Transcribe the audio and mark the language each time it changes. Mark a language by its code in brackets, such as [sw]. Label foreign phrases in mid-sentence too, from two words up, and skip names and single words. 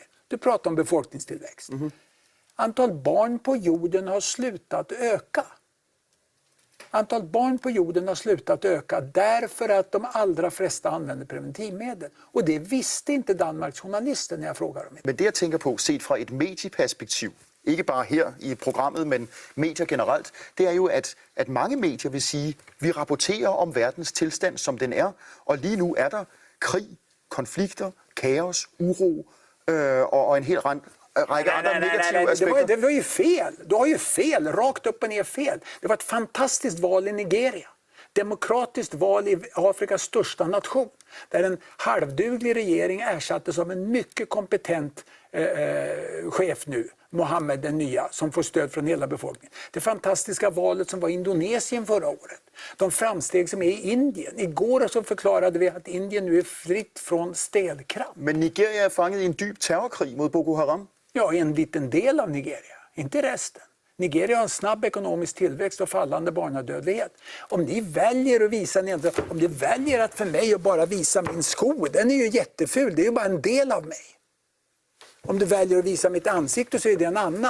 [sv] Du pratar om befolkningstillväxt. Antal barn på jorden har slutat öka. Antalet barn på jorden har slutat öka därför att de allra flesta använder preventivmedel. Og det visste inte Danmarks journalister när jag frågar dem. [da] Men det jeg tænker på, set fra et medieperspektiv, ikke bare her i programmet, men medier generelt, det er jo, at mange medier vil sige, vi rapporterer om verdens tilstand, som den er, og lige nu er der krig, konflikter, kaos, uro og en hel række andre negative aspekter. [sv] Det var ju fel. Du har ju fel, rakt upp och ner fel. Det var ett fantastiskt val i Nigeria. Demokratiskt val i Afrikas största nation. Där en halvduglig regering ersattes av en mycket kompetent chef nu, Mohammed den nya, som får stöd från hela befolkningen. Det fantastiska valet som var i Indonesien förra året. De framsteg som är i Indien. Igår så förklarade vi att Indien nu är fritt från städkramp. [da] Men Nigeria er fanget i en dyb terrorkrig mod Boko Haram. [sv] Ja, en liten del av Nigeria, inte resten. Nigeria har en snabb ekonomisk tillväxt och fallande barnadödlighet. Om ni väljer att visa, om ni väljer att för mig att bara visa min sko, den är ju jätteful, det är ju bara en del av mig. Om du väljer att visa mitt ansikte så är det en annan.